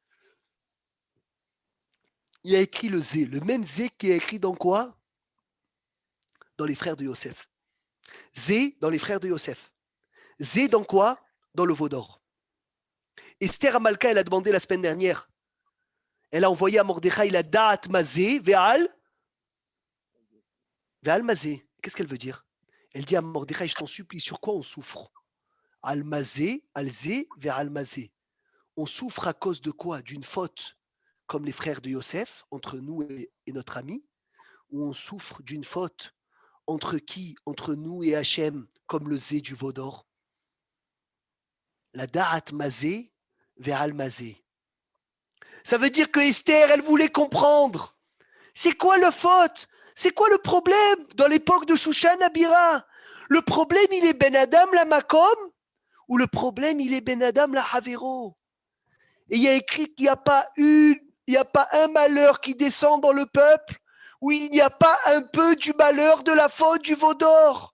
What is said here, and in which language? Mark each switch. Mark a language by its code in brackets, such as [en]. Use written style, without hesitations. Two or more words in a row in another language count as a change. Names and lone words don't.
[fr] Il a écrit le Zé, le même Zé qui est écrit dans quoi? Dans les frères de Yosef. Zé dans les frères de Yosef. Zé dans quoi? Dans le veau d'or. Esther Amalka, elle a demandé la semaine dernière. Elle a envoyé à Mordechai [he] לדעת מה זה ועל מה זה. [fr] Qu'est-ce qu'elle veut dire? Elle dit à Mordechai, je t'en supplie, sur quoi on souffre? [he] על מה זה על זה ועל מה זה. [fr] On souffre à cause de quoi? D'une faute comme les frères de Yosef, entre nous et notre ami, ou on souffre d'une faute entre qui? Entre nous et Hachem, comme le Zé du veau d'or. [he] לדעת מה זה ועל מה זה. [fr] Ça veut dire que Esther, elle voulait comprendre. C'est quoi la faute? C'est quoi le problème dans l'époque de [he] שושן הבירה? [fr] Le problème, il est [he] בין אדם למקום, [fr] ou le problème, il est [he] בין אדם לחברו? [fr] Et il y a écrit qu'il n'y a pas un malheur qui descend dans le peuple où il n'y a pas un peu du malheur de la faute du veau d'or.